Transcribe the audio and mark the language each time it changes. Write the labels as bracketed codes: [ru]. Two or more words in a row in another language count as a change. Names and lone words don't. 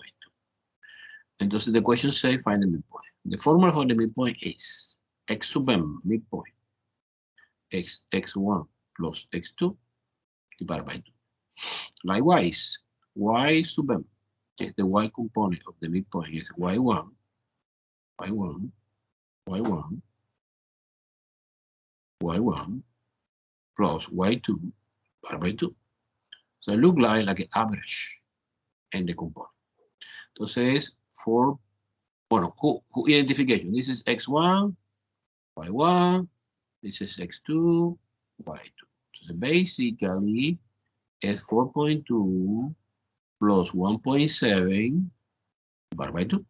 [en] Entonces the question says find the midpoint. The formula for the midpoint is x sub m, midpoint, x1 plus x2 divided by 2. Likewise, y sub m, is the y component of the midpoint, is y1, y1, y1, y1 plus y2 divided by 2. So it looks like an average in the component. Entonces, for, bueno, who identification? This is x1, y1, this is x2, y2. So basically, it's 4.2 plus 1.7 divided by 2.